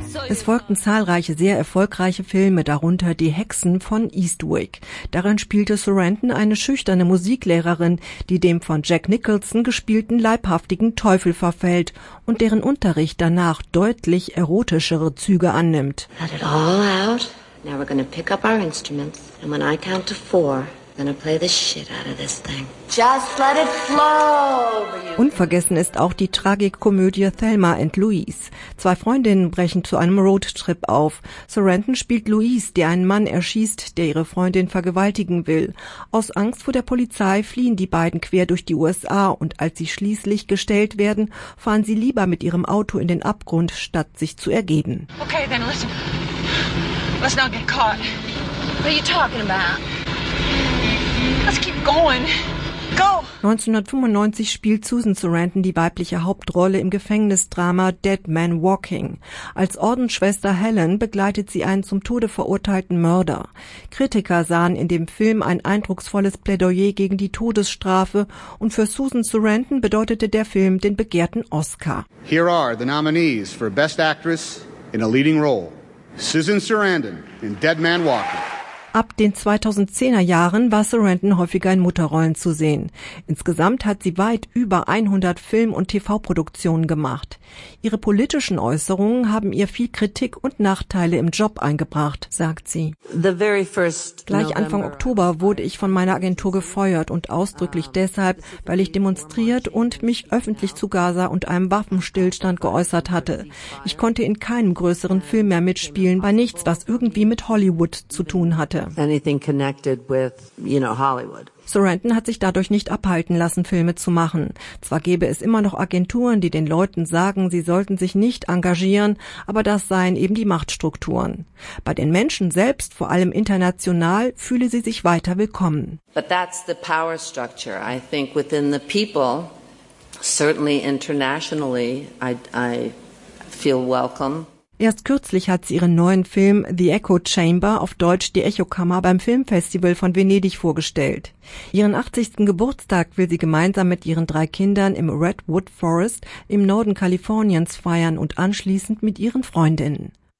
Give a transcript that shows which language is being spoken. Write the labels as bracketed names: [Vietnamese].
[German] Es folgten zahlreiche sehr erfolgreiche Filme, darunter Die Hexen von Eastwick. Darin spielte Sarandon eine schüchterne Musiklehrerin, die dem von Jack Nicholson gespielten leibhaftigen Teufel verfällt und deren Unterricht danach deutlich erotischere Züge annimmt. [English] Let it all out. Now we're gonna pick up our instruments. And when I count to 4, I'm gonna play the shit out of this thing. Just let it flow. [German] Unvergessen ist auch die Tragikomödie Thelma and Louise. Zwei Freundinnen brechen zu einem Roadtrip auf. Sarandon spielt Louise, die einen Mann erschießt, der ihre Freundin vergewaltigen will. Aus Angst vor der Polizei fliehen die beiden quer durch die USA und als sie schließlich gestellt werden, fahren sie lieber mit ihrem Auto in den Abgrund, statt sich zu ergeben. [English] Okay, then listen. Let's not get caught. What are you talking about? Let's keep going. [German] 1995 spielt Susan Sarandon die weibliche Hauptrolle im Gefängnisdrama Dead Man Walking. Als Ordensschwester Helen begleitet sie einen zum Tode verurteilten Mörder. Kritiker sahen in dem Film ein eindrucksvolles Plädoyer gegen die Todesstrafe und für Susan Sarandon bedeutete der Film den begehrten Oscar. [English] Here are the nominees for Best Actress in a Leading Role. Susan Sarandon in Dead Man Walking. [German] Ab den 2010er Jahren war Sarandon häufiger in Mutterrollen zu sehen. Insgesamt hat sie weit über 100 Film- und TV-Produktionen gemacht. Ihre politischen Äußerungen haben ihr viel Kritik und Nachteile im Job eingebracht, sagt sie. Gleich Anfang Oktober wurde ich von meiner Agentur gefeuert und ausdrücklich deshalb, weil ich demonstriert und mich öffentlich zu Gaza und einem Waffenstillstand geäußert hatte. Ich konnte in keinem größeren Film mehr mitspielen, bei nichts, was irgendwie mit Hollywood zu tun hatte. [English] Anything connected with, you know, Hollywood. [German] Sarandon hat sich dadurch nicht abhalten lassen, Filme zu machen. Zwar gäbe es immer noch Agenturen, die den Leuten sagen, sie sollten sich nicht engagieren, aber das seien eben die Machtstrukturen. Bei den Menschen selbst, vor allem international, fühle sie sich weiter willkommen. [English] But that's the power structure, I think, within the people, certainly internationally, I feel welcome. [German] Erst kürzlich hat sie ihren neuen Film The Echo Chamber, auf Deutsch die Echokammer, beim Filmfestival von Venedig vorgestellt. Ihren 80. Geburtstag will sie gemeinsam mit ihren 3 Kindern im Redwood Forest im Norden Kaliforniens feiern und anschließend mit ihren Freundinnen.